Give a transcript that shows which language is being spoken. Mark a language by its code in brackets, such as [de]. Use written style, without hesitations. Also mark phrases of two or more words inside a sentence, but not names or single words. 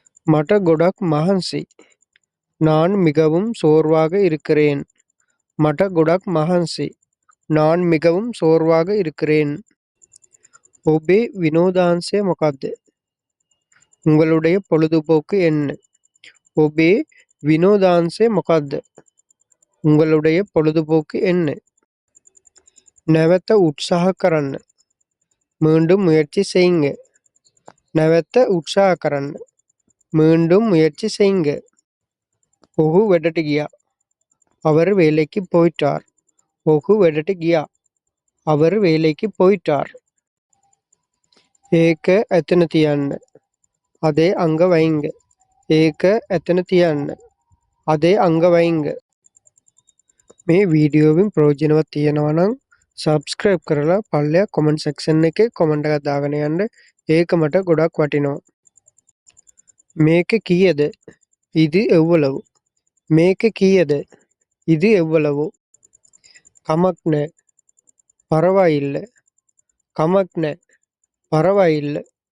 [si] මට ගොඩක් මහන්සි. [ta] நான் மிகவும் சோர்வாக இருக்கிறேன். [si] මට ගොඩක් මහන්සි. [ta] நான் மிகவும் சோர்வாக இருக்கிறேன். [si] ඔබේ විනෝදාංශය මොකක්ද? [ta] உங்களுடைய பொழுதுபோக்கு என்ன? [si] ඔබේ විනෝදාංශය මොකක්ද? [ta] உங்களுடைய பொழுதுபோக்கு என்ன? [si] නැවත උත්සාහ කරන්න. [ta] மீண்டும் முயற்சி செய்யுங்க. [si] නැවත උත්සාහ කරන්න. [ta] மீண்டும் முயற்சி செய்யுங்க. [si] ඔහු වැඩට ගියා. [ta] அவர் வேலைக்கு போயிட்டார். [si] ඔහු වැඩට ගියා. [ta] அவர் வேலைக்கு போயிட்டார். [si] ඒක එතන තියන්න. [ta] அதே அங்க வைங்க. [si] ඒක එතන තියන්න. [ta] அதே அங்க வைங்க. [si] මේ වීඩියෝවෙන් ප්‍රයෝජනවත් තියෙනවා නම් සබ්ස්ක්‍රයිබ් කරලා පල්ලෙහා [en] comment section [si] එකේ කොමන්ට් එකක් දාගෙන යන්න. ඒක මට ගොඩක් වටිනවා. මේක කීයද? [ta] இது எவ்வளவு? [si] මේක කීයද? [ta] இது எவ்வளவு? [si] කමක් නෑ. පරවායිල්ල. කමක් නෑ. පරවායිල්ල.